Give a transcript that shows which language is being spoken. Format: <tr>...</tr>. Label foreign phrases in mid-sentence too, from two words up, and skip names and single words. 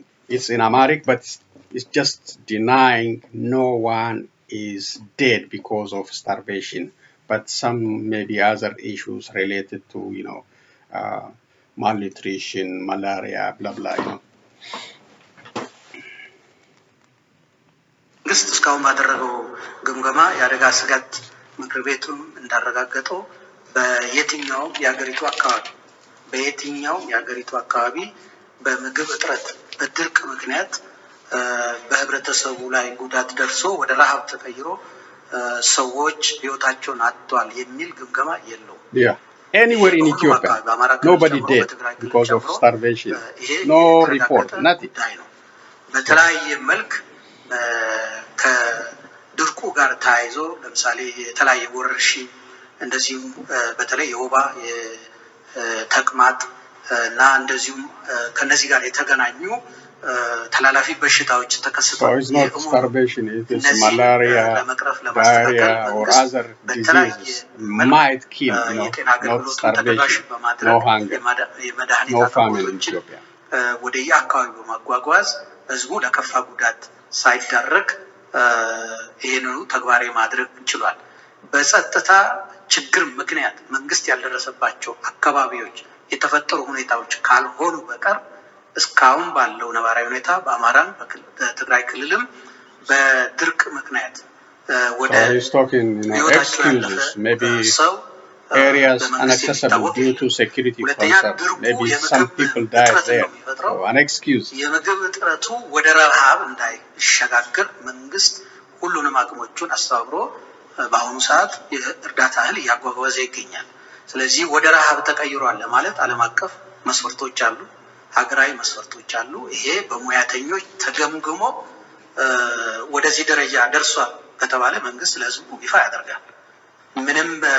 <en>It's in Amharic, but it's just denying no one is dead because of starvation, but some maybe other issues related to malnutrition, malaria, blah blah.</en> <am>እስካሁን ባደረገው ግምገማ የአደጋ ስጋት ምክር ቤቱን እንዳረጋገጠው በየትኛውም የሀገሪቱ አካባቢ በምግብ እጥረት በድርቅ ምክንያት በህብረተሰቡ ላይ ጉዳት ደርሶ ወደ ረሃብ ተቀይሮ ሰዎች ህይወታቸውን አጥተዋል የሚል ግምገማ የለውም።</am> <en>Anywhere in Ethiopia, nobody dead because of starvation. No report, nothing.</en> <am>በተለያየ መልክ ከድርቁ ጋር ተያይዞ ለምሳሌ የተለያየ ወረርሽኝ እንደዚሁም በተለይ የወባ የተቅማጥ እና እንደዚሁም ከነዚህ ጋር የተገናኙ ተላላፊ በሽታዎች ተከስተዋል።</am> <en>So it's not starvation, it is malaria, diarrhea or other diseases might kill, not starvation, no hunger, no famine in Ethiopia.</en> <am>ወደ የአካባቢው በማጓጓዝ ህዝቡ ለከፋ ጉዳት ሳይዳረግ ይሄንኑ ተግባራዊ ማድረግ ችሏል። በጸጥታ ችግር ምክንያት መንግስት ያልደረሰባቸው አካባቢዎች የተፈጠሩ ሁኔታዎች ካልሆኑ በቀር እስካሁን ባለው ነባራዊ ሁኔታ በአማራም በትግራይ ክልልም በድርቅ ምክንያት ወደ</am> <en>excuses, maybe areas inaccessible due to security concerns. Maybe some people died there. So an excuse.</en> <am>የምግብ እጥረቱ ወደ ረሃብ እንዳይሸጋገር መንግስት ሁሉንም አቅሞቹን አስተባብሮ በአሁኑ ሰዓት የእርዳታ እህል እያጓጓዘ ይገኛል። ስለዚህ ወደ ረሃብ ተቀይሯል ለማለት ዓለም አቀፍ መስፈርቶች አሉ፣ ሀገራዊ መስፈርቶች አሉ። ይሄ በሙያተኞች ተገምግሞ ወደዚህ ደረጃ ደርሷል ከተባለ መንግስት ለህዝቡ ይፋ ያደርጋል። ምንም</am>